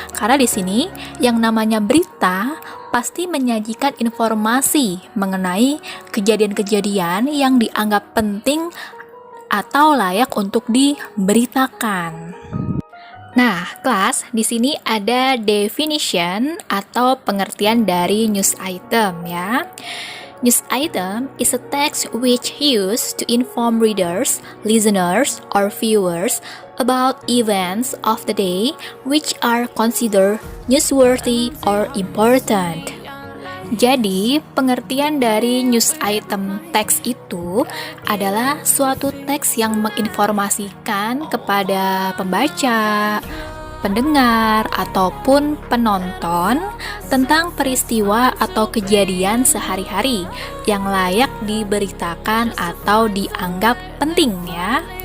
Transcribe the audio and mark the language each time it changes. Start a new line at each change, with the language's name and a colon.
Indonesian: Karena di sini yang namanya berita pasti menyajikan informasi mengenai kejadian-kejadian yang dianggap penting atau layak untuk diberitakan. Nah, kelas, di sini ada definition atau pengertian dari news item ya.
English: News item is a text which used to inform readers, listeners, or viewers about events of the day which are considered newsworthy or important.
Indonesian: Jadi, pengertian dari news item teks itu adalah suatu teks yang menginformasikan kepada pembaca, pendengar, ataupun penonton tentang peristiwa atau kejadian sehari-hari yang layak diberitakan atau dianggap penting ya.